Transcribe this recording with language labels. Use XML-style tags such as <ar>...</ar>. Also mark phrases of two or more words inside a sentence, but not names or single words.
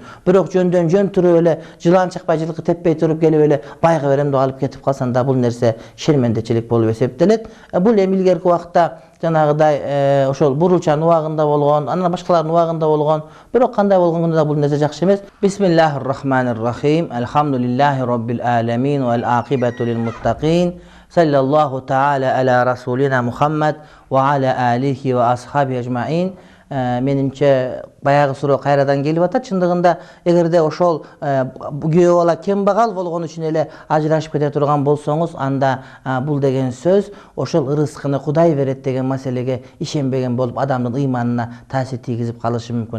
<ky>Бирок жөндөн жөн туруп эле жылан чакпай жылкы теппей туруп келип эле байга берем деп алып кетип калсан да бул нерсе шермендечилик болуп эсептелет. Бул эми илгерки убакта жанагыдай ошол бурулчанын убагында болгон, анан башкалардын убагында болгон. Бирок кандай болгондо да бул нерсе жакшы эмес.</ky> <ar>بسم الله الرحمن الرحيم الحمد لله رب العالمين والعاقبة للمتقين. صلى الله تعالى على رسولنا محمد وعلى آله وأصحاب أجمعين.</ar> <ky>Менимче баягы суроо кайрадан келип атат. Чындыгында эгерде ошол күйөө бала кембагал болгон үчүн эле ажырашып кете турган болсоңуз, анда бул деген сөз ошол ырыскыны Кудай берет деген маселеге ишенбеген болуп, адамдын ыйманына таасир тийгизип калышы мүмкүн.</ky>